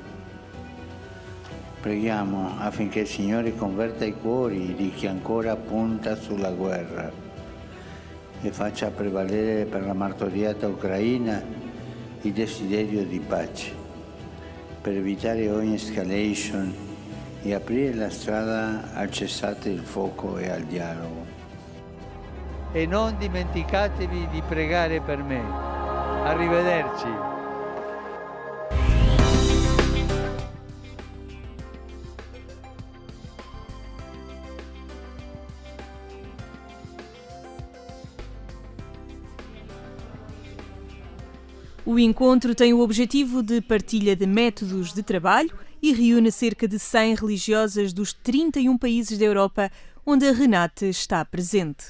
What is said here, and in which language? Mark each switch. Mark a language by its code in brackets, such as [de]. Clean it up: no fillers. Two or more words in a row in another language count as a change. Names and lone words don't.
[it] Preghiamo affinché il Signore converta i cuori di chi ancora punta sulla guerra e faccia prevalere per la martoriata Ucraina il desiderio di pace, per evitare ogni escalation e aprire la strada al cessate il fuoco e al dialogo. E non dimenticatevi di pregare per me. Arrivederci. [pt] O encontro tem o objetivo de partilha de métodos de trabalho e reúne cerca de 100 religiosas dos 31 países da Europa onde a Renate está presente.